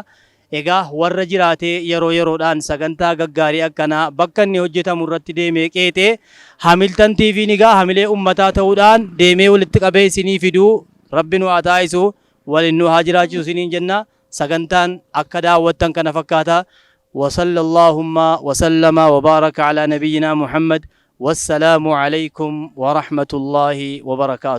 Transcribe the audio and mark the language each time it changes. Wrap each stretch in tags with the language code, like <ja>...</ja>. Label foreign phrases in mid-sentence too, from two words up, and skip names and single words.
<om>Egaa warra jiraatee yeroo yeroodhaan sagantaa gaggaarii akkanaa bakka inni hojjetamu irratti deemee qeexee Hamilton TV nigaa hamilee ummataa ta'uudhaan deemee walitti qabee isinii fiduu rabbi nu haa taa'isu waliin nu haa jiraachisu isiniin jenna. Sagantaan akka daawwattan kana fakkaata.</om> <ar>وصلى اللهم وسلم وبارك على نبينا محمد والسلام عليكم ورحمة الله وبركاته.</ar>